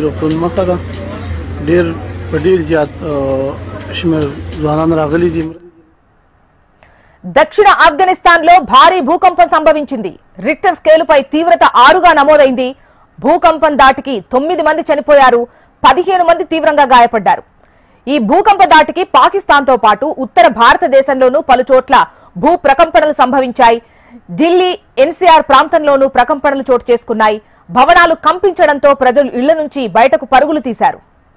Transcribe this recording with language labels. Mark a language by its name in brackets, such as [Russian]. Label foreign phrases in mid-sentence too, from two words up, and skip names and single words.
[Pashto] روغتون مخه ده ډېر زیات شمېر ځوانان راغلي دي [Telugu] దక్షిణ ఆఫ్ఘనిస్తాన్ లో భారీ భూకంపం సంభవించింది రిక్టర్ స్కేలుపై తీవ్రత 6గా నమోదైంది భూకంపం దాటికి 9 మంది చనిపోయారు 15 మంది తీవ్రంగా గాయపడ్డారు ఈ భూకంప దాటికి పాకిస్తాన్ తో పాటు ఉత్తర భారతదేశంలోనూ పలు చోట్ల భూ ప్రకంపనలు సంభవించాయి ఢిల్లీ ఎన్సీఆర్ ప్రాంతంలోనూ ప్రకంపనలు చోటు చేసుకున్నాయి భవనాలు కంపించడంతో ప్రజలు ఇళ్ల నుంచి బయటకు పరుగులు తీశారు